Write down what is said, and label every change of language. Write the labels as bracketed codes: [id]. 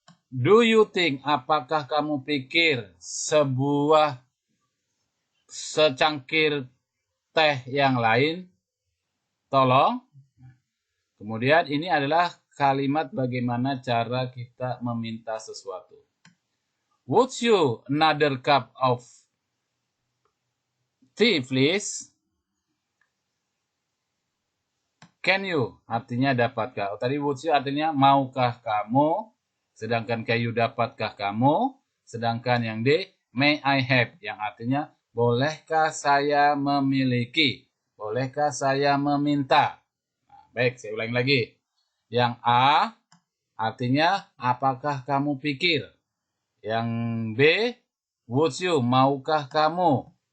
[en] Do you think, [id] apakah kamu pikir sebuah secangkir teh yang lain? Tolong. Kemudian ini adalah kalimat bagaimana cara kita meminta sesuatu. [en] Would you another cup of tea, please? Can you? [id] Artinya dapatkah? Tadi [en] would you [id] artinya maukah kamu? Sedangkan [en] can you [id] dapatkah kamu? Sedangkan yang D, [en] may I have? [id] Yang artinya bolehkah saya memiliki? Bolehkah saya meminta? Nah, baik, saya ulangi lagi. Yang A artinya apakah kamu pikir? Yang B, [en] would you, [id] maukah kamu?